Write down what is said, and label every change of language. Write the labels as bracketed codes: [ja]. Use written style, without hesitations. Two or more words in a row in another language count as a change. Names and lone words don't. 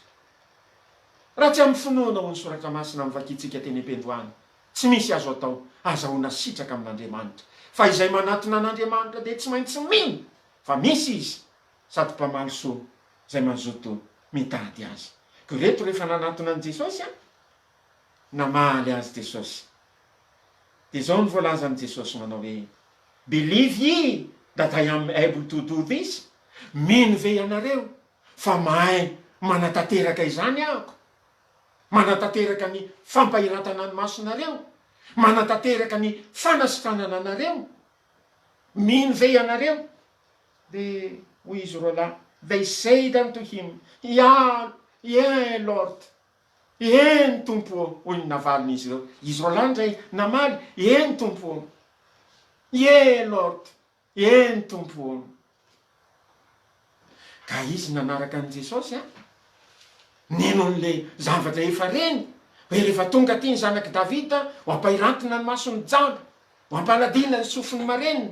[mg] Raha tsy amin'ny finoanao ny soratra masina mivakitsika teny am-piandohana, tsy misy azo atao, azahoana sitraka amin'Andriamanitra. fa izay manatona an'Andriamanitra dia tsy maintsy mino fa misy izy sady mpamaly soa izay mazoto mitady azy. Ko reto rehefa nanatona an' Jesosy namaly azy Jesosy. Dia izao ny voalaza an' Jesosy manao hoe [en] believe ye that I am able to do this. [mg] Mino ve ianareo fa mahay manatanteraka izany ahako, manatanteraka ny fampahiratana ny masonareo, manatanteraka ny fanasitranana anareo. Mino ve ianareo? Dia hoy izy roa lahy, [en] they said unto him, yeah Lord, [mg] eny tompo. Hoy ny navaliny izy ireo. Izy roa lahy ndray namaly, eny tompo. [en] Yeah Lord, [mg] eny tompo. Ka izy nanaraka an' Jesosy ninon'le zavatra efa reny hoe rehefa tonga ty ny zanaky Davida ho ampahirantina ny masony jamba, ho ampaladina ny sofiny marenina.